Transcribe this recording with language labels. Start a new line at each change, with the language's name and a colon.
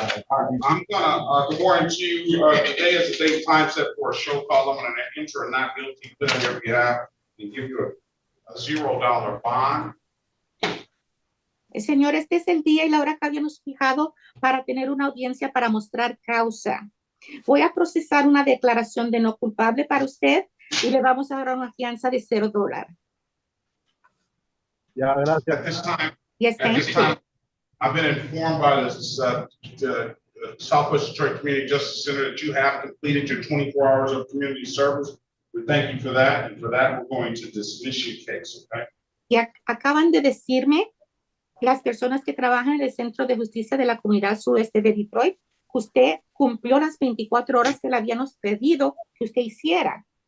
English: I'm gonna warrant you today is the date time set for a show call. I'm gonna enter a not guilty plea on your behalf and give you a $0 bond.
Spanish: Señor, este es el día y la hora que habíamos fijado para tener una audiencia para mostrar causa. Voy a procesar una declaración de no culpable para usted y le vamos a dar una fianza de $0. Ya, gracias.
English: At this time, Yes, thank you. I've been informed by the Southwest Detroit Community Justice Center that you have completed your 24 hours of community service. We thank you for that, and for that, we're going to dismiss your case, okay?
Spanish: Y acaban de decirme las personas que trabajan en el Centro de Justicia de la Comunidad Sudeste de Detroit que usted cumplió las 24 horas que le habíamos pedido que usted hiciera.